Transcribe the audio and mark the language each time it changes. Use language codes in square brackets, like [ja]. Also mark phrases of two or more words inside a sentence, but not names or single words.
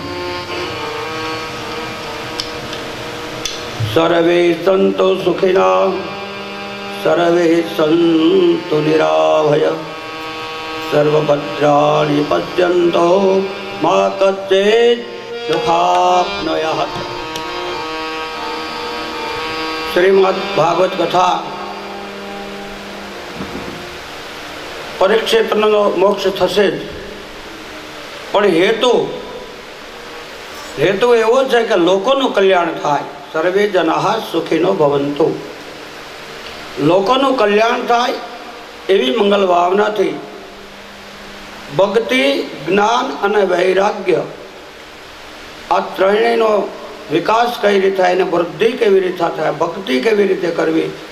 [sa] सर्वे सन्तु सुखिनः, सर्वे सन्तु निराभय, सर्वभद्राणि पश्यन्तु मा कश्चित् दुःखाप्नुयात्। [gu] श्रीमद् भागवत कथा परीक्षितનો મોક્ષ થશે જ, પણ હેતુ એવો છે કે લોકોનું કલ્યાણ થાય। [sa] સર્વે જનાઃ સુખીનો ભવંતુ, [gu] લોકોનું કલ્યાણ થાય એવી મંગલ ભાવનાથી ભક્તિ, જ્ઞાન અને વૈરાગ્ય આ ત્રણેયનો વિકાસ કઈ રીતે થાય અને વૃદ્ધિ કેવી રીતે થાય, ભક્તિ કેવી રીતે કરવી।